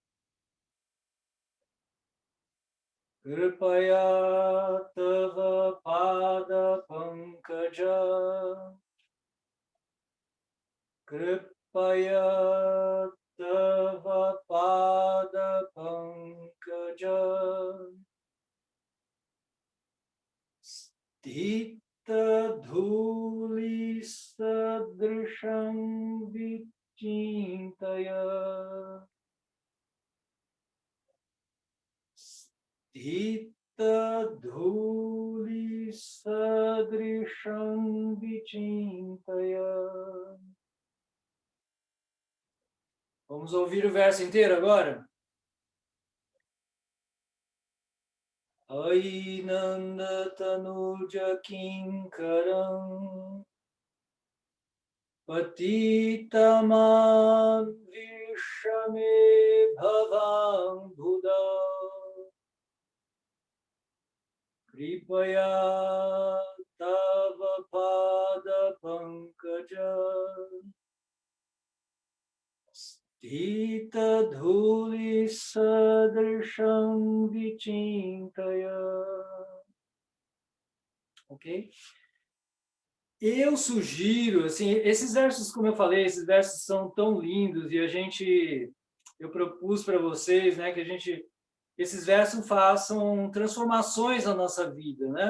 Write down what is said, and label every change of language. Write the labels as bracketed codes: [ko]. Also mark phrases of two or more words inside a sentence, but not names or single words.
[sa] Kripaya Tava Pada Pankaja Kripaya Tava Pada Pankaja Stita Dhuli Sadrisham Vichintaya Stita Dhuli Sadrisham sadrisham vichintaya. [pt] Vamos ouvir o verso inteiro agora? [sa] Ainanda tanuja kinkaram patitamam vishame bhavam buddha kripaya tava pada pankaja Dita dhuli sadrisham vichintaya. [pt] Ok? Eu sugiro, assim, esses versos, como eu falei, esses versos são tão lindos e eu propus para vocês, né, que esses versos façam transformações na nossa vida, né?